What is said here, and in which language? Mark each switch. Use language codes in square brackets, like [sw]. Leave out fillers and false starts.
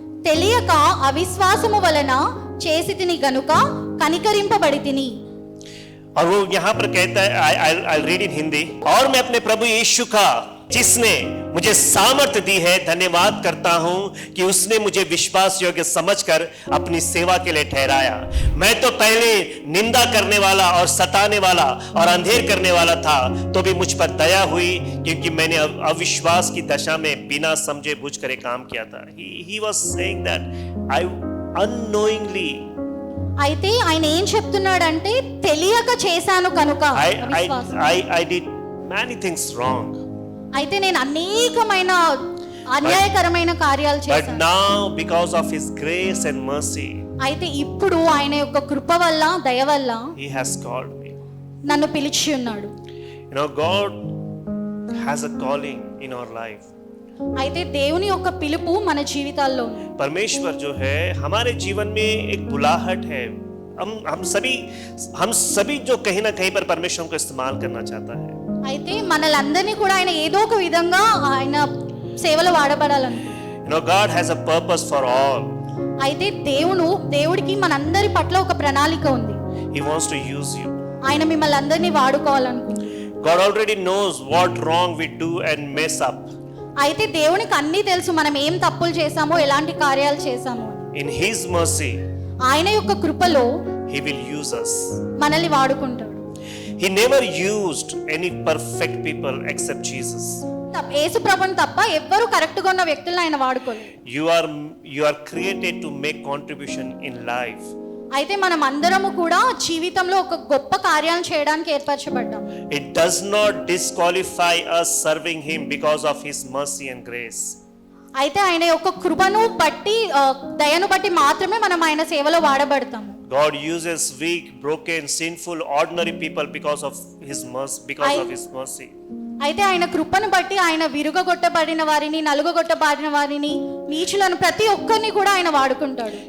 [te] తెలియక అవిశ్వాసము వలన చేసి తిని గనుక కనికరింపబడి తిని. [hi] और वो यहाँ पर कहता है, [en] I'll read in [hi] हिंदी. और मैं अपने प्रभु यीशु का, जिसने मुझे सामर्थ्य दी है, धन्यवाद करता हूं कि उसने मुझे विश्वास योग्य समझकर अपनी सेवा के लिए ठहराया. मैं तो पहले निंदा करने वाला और सताने वाला और अंधेर करने वाला था, तो भी मुझ पर दया हुई क्योंकि मैंने अविश्वास की दशा में बिना समझे बुझ कर काम किया था. [en] He was saying that I unknowingly, [te] అయితే ఆయన ఏం చెప్తున్నాడంటే, తెలియక చేశాను కనుక అవిశ్వాసం. [en] I did many things wrong. [te] అయితే నేను అనేకమైన అన్యాయకరమైన కార్యాలు [en] But [te] చేశాను. [en] now because of his grace and mercy, [te] అయితే ఇప్పుడు ఆయన యొక్క కృప వల్ల, దయ వల్ల [en] he has called me. [te] నన్ను పిలిచి ఉన్నాడు. [en] God has a calling in our life. [te] అయితే దేవుని యొక్క పిలుపు మన జీవితాల్లో ఉంది. [hi] परमेश्वर जो है हमारे जीवन में एक बुलाहट है. हम सभी जो कहीं ना कहीं पर परमेश्वर को इस्तेमाल करना चाहता है. [te] అయితే మనలందరినీ కూడా ఆయన ఏదో ఒక విధంగా ఆయన సేవలో వాడబడాలనుకుంటున్నాడు. [en] God has a purpose for all. [te] అయితే దేవుడికి మనందరి పట్ల ఒక ప్రణాళిక ఉంది. [en] He wants to use you. [te] ఆయన మిమ్మల్ని అందరినీ వాడుకోవాలనుకుంటున్నాడు. [en] God already knows what wrong we do and mess up. [te] అయితే దేవునికి అన్నీ తెలుసు, మనం ఏం తప్పులు చేశామో, ఎలాంటి కార్యాలు చేశామో. [en] In his mercy, [te] ఆయన యొక్క కృపలో [en] he will use us. [te] మనల్ని వాడుకుంటాడు. [en] He never used any perfect people except Jesus. [te] యేసు ప్రభువుని తప్ప ఎవ్వరూ కరెక్ట్ గా ఉన్న వ్యక్తులను ఆయన వాడుకోలేదు. [en] You are created to make contribution in life. [te] అయితే మనం అందరము కూడా జీవితంలో ఒక గొప్ప కార్యాలను చేయడానికి ఏర్పరచబడ్డాం. [en] It does not disqualify us serving him because of his mercy and grace. [te] అయితే ఆయన యొక్క కృపను బట్టి, దయను బట్టి మాత్రమే మనం ఆయన సేవలో వాడబడతాము. [en] God uses weak, broken, sinful, ordinary people because of his mercy. [te] అయితే ఆయన కృపను బట్టి ఆయన విరుగగొట్టబడిన వారిని, నలుగగొట్టబడిన వారిని, నీచులను ప్రతి ఒక్కరిని కూడా ఆయన వాడుకుంటాడు.